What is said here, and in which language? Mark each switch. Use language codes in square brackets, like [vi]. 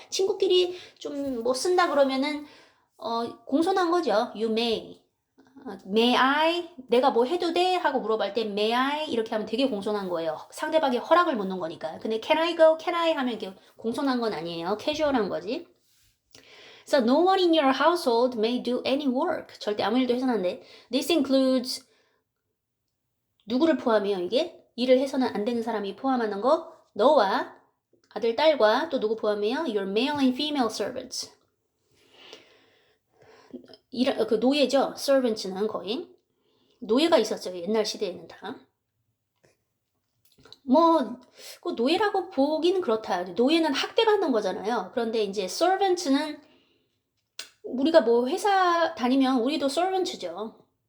[ko] 친구끼리 좀 뭐 쓴다 그러면은, 공손한 거죠. [en] You may. May I? [ko] 내가 뭐 해도 돼? 하고 물어볼 때 [en] May I? [ko] 이렇게 하면 되게 공손한 거예요. 상대방의 허락을 묻는 거니까. [en] 근데 Can I go? Can I? [ko] 하면 이게 공손한 건 아니에요. 캐주얼한 거지. [en] So no one in your household may do any work. [ko] 절대 아무 일도 해서는 안 돼. [en] This includes [ko] 누구를 포함해요, 이게? 일을 해서는 안 되는 사람이 포함하는 거. 너와 아들, 딸과 또 누구 포함해요? [en] Your male and female servants. [ko] 그 노예죠. servants는 거의. 노예가 있었어요. 옛날 시대에는 다. 뭐, 그 노예라고 보기는 그렇다. 노예는 학대받는 거잖아요. 그런데 이제 servants는 우리가 뭐 회사 다니면 우리도 servants죠.